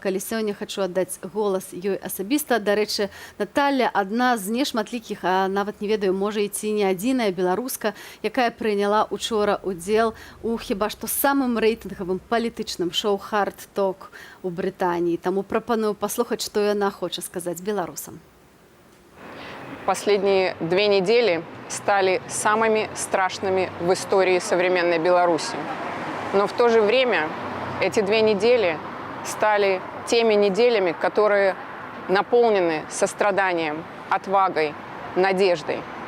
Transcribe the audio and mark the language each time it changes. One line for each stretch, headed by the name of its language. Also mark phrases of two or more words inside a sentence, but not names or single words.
Belarusian: Але сёння хачу аддаць голас ёй асабіста. Дарэчы, Наталля адна з нешматлікіх, а нават не ведаю, можа і ці не адзіная беларуска, якая прыняла учора удзел у хіба што самым рэйтынгавым палітычным шоу «Hard Talk» у Брытаніі. Таму прапаную паслухаць, што яна хоча сказаць беларусам.
Russian: Последние 2 недели стали самыми страшными в истории современной Беларуси. Но в то же время эти 2 недели стали теми неделями, которые наполнены состраданием, отвагой, надеждой.